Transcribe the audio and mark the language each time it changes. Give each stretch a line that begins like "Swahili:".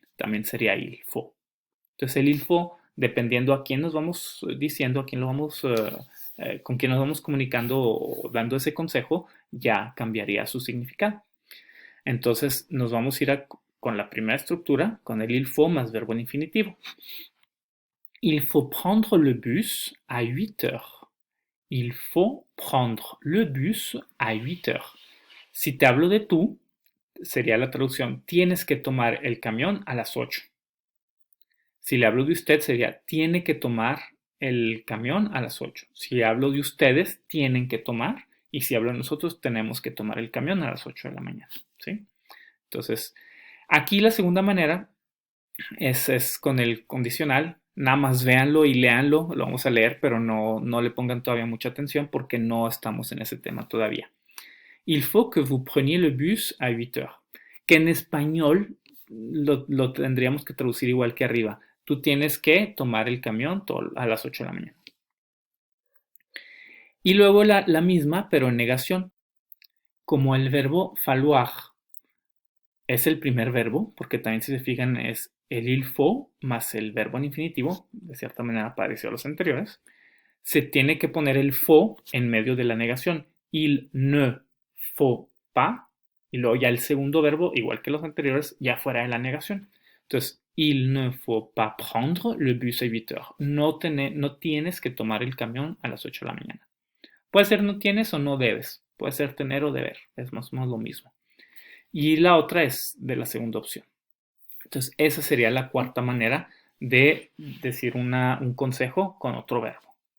Spanish: También sería il faut. Entonces el il faut, dependiendo a quién nos vamos diciendo, a quién lo vamos con quien nos vamos comunicando o dando ese consejo, ya cambiaría su significado. Entonces nos vamos a ir con la primera estructura, con el il faut más verbo en infinitivo.
French: Il faut prendre le bus à 8 heures. Il faut prendre le bus à 8 heures.
Spanish: Si te hablo de tú, sería la traducción, tienes que tomar el camión a las 8. Si le hablo de usted, sería, tiene que tomar el camión a las 8. Si hablo de ustedes, tienen que tomar. Y si hablo de nosotros, tenemos que tomar el camión a las 8 de la mañana. ¿Sí? Entonces, aquí la segunda manera es con el condicional. Nada más véanlo y léanlo. Lo vamos a leer, pero no le pongan todavía mucha atención porque no estamos en ese tema todavía.
French: Il faut que vous preniez le bus à 8 heures.
Spanish: Que en español lo tendríamos que traducir igual que arriba. Tú tienes que tomar el camión a las 8 de la mañana. Y luego la misma, pero en negación. Como el verbo falloir es el primer verbo, porque también si se fijan es el il faut más el verbo en infinitivo, de cierta manera parecido a los anteriores, se tiene que poner el faut en medio de la negación.
French: Il ne faut pas,
Spanish: y luego ya el segundo verbo, igual que los anteriores, ya fuera de la negación.
French: Entonces, il ne faut pas prendre le bus à 8 heures.
Spanish: No tienes que tomar el camión a las 8 de la mañana. Puede ser no tienes o no debes. Puede ser tener o deber. Es más o menos lo mismo. Y la otra es de la segunda opción. Entonces, esa sería la cuarta manera de decir un consejo con otro verbo.